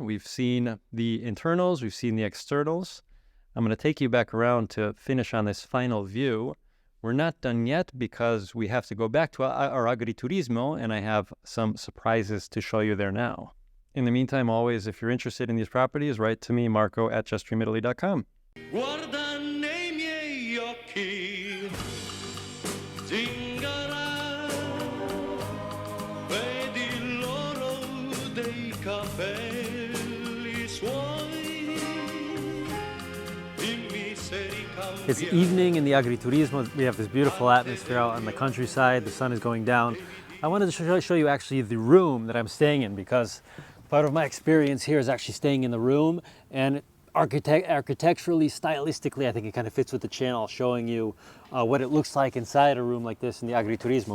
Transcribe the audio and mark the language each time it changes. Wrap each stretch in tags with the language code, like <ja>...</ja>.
<en>We've seen the internals, we've seen the externals. I'm going to take you back around to finish on this final view. We're not done yet because we have to go back to our agriturismo, and I have some surprises to show you there now. In the meantime, always, if you're interested in these properties, write to me, Marco at justdreamitaly.com.</en> <it>Guarda nei miei occhi, zingara, vedi l'oro dei capelli suoi, dimmi se ricambia.</it> <en>It's evening in the agriturismo. We have this beautiful atmosphere out on the countryside. The sun is going down. I wanted to show you actually the room that I'm staying in, because part of my experience here is actually staying in the room, and architecturally, stylistically, I think it kind of fits with the channel, showing you what it looks like inside a room like this in the agriturismo.</en>